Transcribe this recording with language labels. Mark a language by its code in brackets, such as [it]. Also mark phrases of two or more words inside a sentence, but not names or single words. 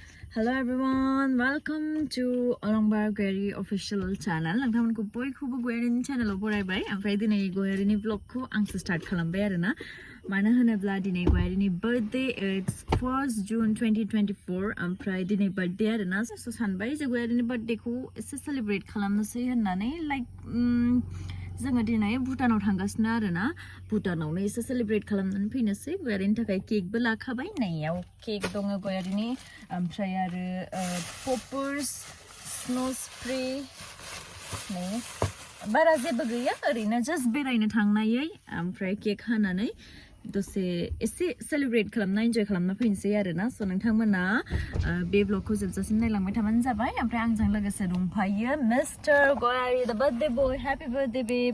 [en] Hello everyone, welcome to Mrs.Goyari official channel. [brx] नोंथांमोनखौ बयखौबो गोयारिनि चेनेलाव बरायबाय ओमफ्राय दिनै गोयारिनि ब्लगखौ आंसो स्टार्ट खालामबाय आरोना मानो होनोब्ला दिनै गोयारिनि बर्थडे [en] it's 1st June 2024 [brx] ओमफ्राय दिनै बर्थडे आरोना सो सानबाय जे गोयारिनि बर्थडेखौ एसे सेलिब्रेट खालामनोसै होननानै जोङो दिनै भुटानाव थांगासिनो आरोना भुटानावनो एसे सेलिब्रेट खालामनानै फैनोसै गोयारिनि थाखाय केकबो लाखाबाय नैयाव केक दङ गोयारिनि ओमफ्राय आरो [en] poppers snow spray [brx] नै बारा जेबो गैया ओरैनो जास्ट बेरायनो थांनायै ओमफ्राय केक हानानै दसे एसे सेलिब्रेट खालामना एन्जय खालामना फैनोसै आरोना स' नोंथांमोना बे ब्लगखौ जोबजासिम नायलांबाय थाबानो जाबाय ओमफ्राय आंजों लोगोसे दंफायो मिस्टार गयारि [en] the birthday boy happy birthday babe